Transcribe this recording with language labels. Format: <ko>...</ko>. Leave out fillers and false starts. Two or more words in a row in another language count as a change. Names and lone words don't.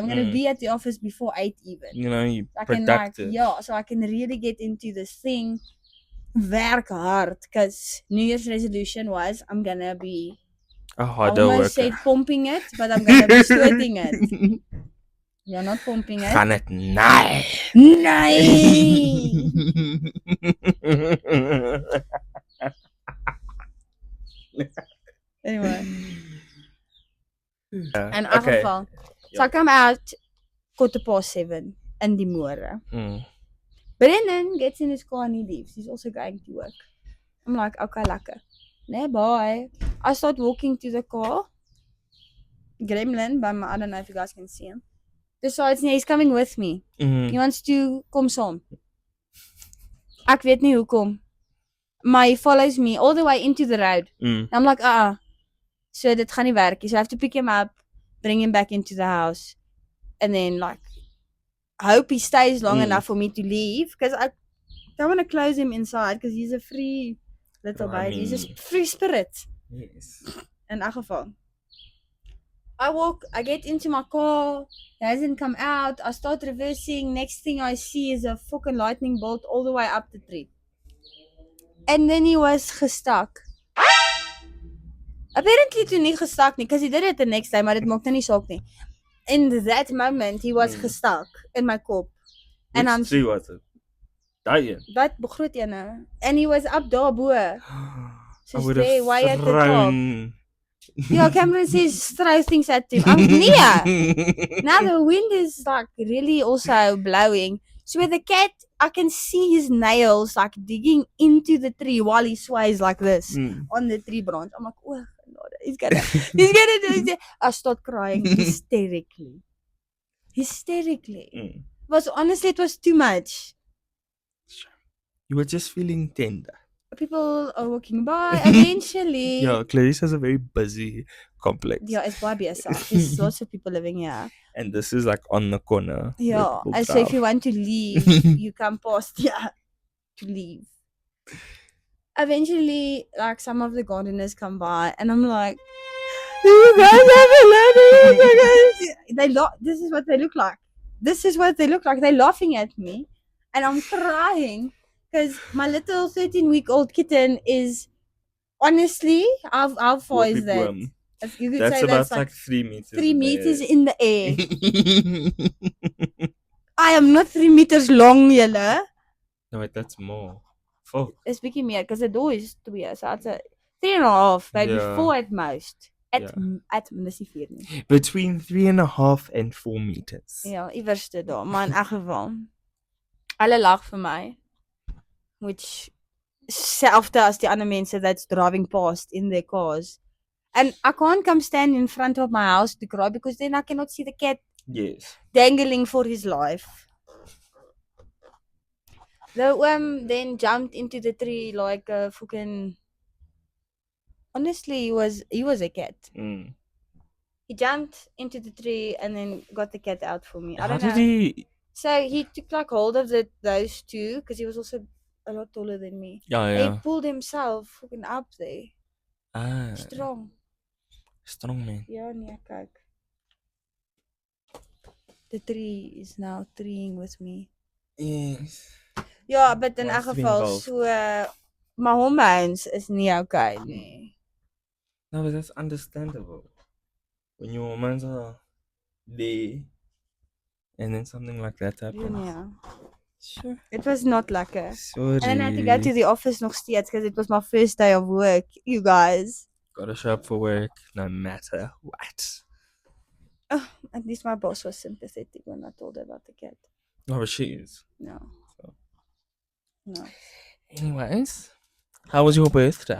<en>I'm gonna be at the office before 8 even. You know, you I can productive. so I can really get into this thing.</en> <af>Werk hard,</af> <en>because New Year's resolution was I'm gonna be A I harder almost worker. said pumping it, but I'm gonna be sweating it. You're not pumping it.</en> <af>Gaan het naai. Nee. Anyway. In elk geval.</af> <en>So I come out 7:15</en> <af>in die môre.</af> <en>Brennan gets in his car and he leaves. He's also going to work. I'm like,</en> <af>okay, lekker. Nee,</af> <en>bye. I start walking to the car. Gremlin, I don't know if you guys can see him. Decides he's coming with me. He wants to come saam.</en> <af>Ek weet nie hoekom.</af> <en>Maar he follows me all the way into the road. I'm like,</en> <af>so dit gaan nie werk nie.</af> <en>So I have to pick him up, bring him back into the house, and then like hope he stays long enough for me to leave, because I don't want to close him inside because he's a free little baby. He's a free spirit. Yes.</en> <af>In elk geval.</af> <en>I get into my car, he hasn't come out, I start reversing, next thing I see is a fucking lightning bolt all the way up the tree. And then he was gestuck. Apparently</en> <af>toe nie gestuck nie,</af> <en>because he did it the next time,</en> <af>maar dit maak nou nie saak nie.</af> <en>In that moment, he was gestuck</en> <af>in my kop.</af> <en>And which tree was it?</en> <af>Daai een? Wat groot ene.</af> <en>And he was up</en> <af>daar bo.</af> <en>I would have way at the top. thrown. Yeah, Cameron says throw things at him.</en> <af>Nee.</af> <en>Now the wind is like really also blowing. So with the cat, I can see his nails like digging into the tree while he sways like this on the tree branch. I'm like, oh God, he's gonna do it. I start crying hysterically. Honestly, it was too much. You were just feeling tender. People are walking by eventually. Yeah, Clarice has a very busy complex. Yeah, it's</en> <af>baie besig.</af> <en>There's lots of people living here. And this is like on the corner. Yeah, and so if you want to leave, you come past here to leave. Eventually, like some of the gardeners come by, and I'm like, "Do you guys have a ladder?" This is what they look like. They're laughing at me, and I'm crying because my little 13-week-old kitten is honestly, how far is that? If you could that's say about that's like 3 meters. 3 meters in the air. I am not 3 meters long, julle. No, wait, that's more. 4. It's</en> <af>bietjie meer</af> <en>because the door is 2, so it's a 3.5, maybe 4 at most.</en> <af>At dis nie 4 nie.</af> <en>Between 3.5 and 4 meters.</en> <af>Ja, iewerste daar, maar in elk geval. Hulle lag vir my. Which selfde as die ander mense</af> <en>that's driving past in their cars. And I can't come stand in front of my house to cry because then I cannot see the cat dangling for his life. The worm then jumped into the tree like a fucking. Honestly, he was a cat. He jumped into the tree and then got the cat out for me. I don't know. How did he? So he took like hold of those two because he was also a lot taller than me. Yeah. He pulled himself fucking up there. Strong. Strong man.</en> <af>Ja, nee, kyk.</af> <en>The tree is now treeing with me. Yes.</en> <af>Ja, but in elk geval so</af> <en>my hormones</en> <af>is nie okay nie.</af> <en>No, but that's understandable. When your hormones are there and then something like that happens. Yeah. Sure. It was not lekker. Sorry. And then I had to go to the office</en> <af>nog steeds</af> <en>because it was my first day of work, you guys. Gotta show up for work no matter what. Oh, at least my boss was sympathetic when I told her about the cat. Oh, but she is. No. So. No. Anyways, how was your birthday?</en>